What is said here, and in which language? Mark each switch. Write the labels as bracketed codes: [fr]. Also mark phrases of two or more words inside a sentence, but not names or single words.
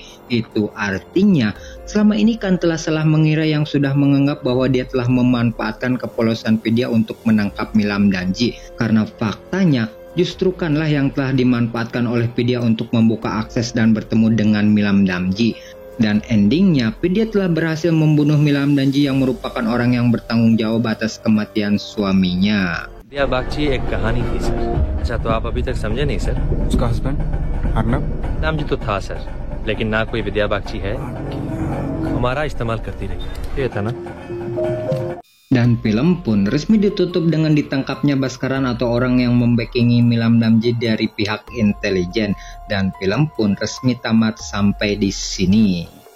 [id] Itu artinya selama ini Khan telah salah mengira yang sudah menganggap bahwa dia telah memanfaatkan kepolosan Vidya untuk menangkap Milam Danji. Karena faktanya justru Khanlah yang telah dimanfaatkan oleh Vidya untuk membuka akses dan bertemu dengan Milam Danji. Dan endingnya Vidya telah berhasil membunuh Milam Danji yang merupakan orang yang bertanggung jawab atas kematian suaminya. [hi] विद्या बागची एक कहानी थी सर। अच्छा तो आप अभी तक समझे नहीं सर? उसका हस्बैंड अर्नब नाम जी तो था सर, लेकिन ना कोई विद्या बागची है, हमारा इस्तेमाल करती रही, ये था ना। [id] Dan film pun resmi ditutup dengan ditangkapnya Baskaran atau orang yang membackingi Milam Danji dari pihak intelijen. Dan film pun resmi tamat sampai di sini.